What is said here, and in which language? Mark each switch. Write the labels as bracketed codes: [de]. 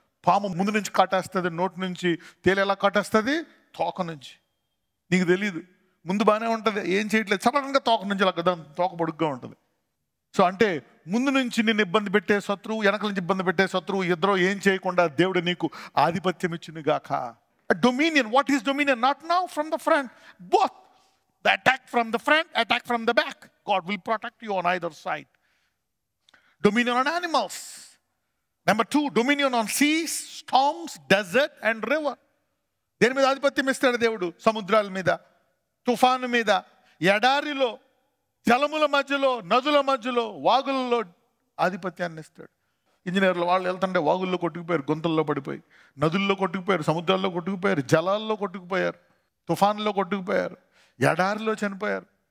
[te] పాము ముందు నుంచి కాటేస్తుంది, నోటి నుంచి. తేలు ఎలా కాటేస్తుంది? తోక నుంచి. నీకు తెలీదు, ముందు బాగానే ఉంటుంది, ఏం చేయట్లేదు, సడన్గా తోక నుంచి అలా కదా, తోక పొడుగ్గా ఉంటుంది. సో అంటే ముందు నుంచి నిన్ను ఇబ్బంది పెట్టే శత్రువు, వెనక నుంచి ఇబ్బంది పెట్టే శత్రువు, ఇద్దరు ఏం చేయకుండా దేవుడు నీకు ఆధిపత్యం ఇచ్చింది గాక. [en] Dominion, what is dominion? Not now from the front, both the attack from the front, attack from the back. God will protect you on either side. Dominion on animals. Number 2, dominion on seas, storms, desert and river. [te] దేని మీద ఆధిపత్యం ఇస్తాడు దేవుడు? సముద్రాల మీద, తుఫాను మీద, ఎడారిలో, జలముల మధ్యలో, నదుల మధ్యలో, వాగులలో ఆధిపత్యాన్ని ఇస్తాడు. ఇంజనీర్లు వాళ్ళు వెళ్తుంటే వాగుల్లో కొట్టుకుపోయారు, గుంతల్లో పడిపోయి, నదుల్లో కొట్టుకుపోయారు, సముద్రాల్లో కొట్టుకుపోయారు, జలాల్లో కొట్టుకుపోయారు, తుఫాన్లో కొట్టుకుపోయారు, ఎడారిలో చనిపోయారు.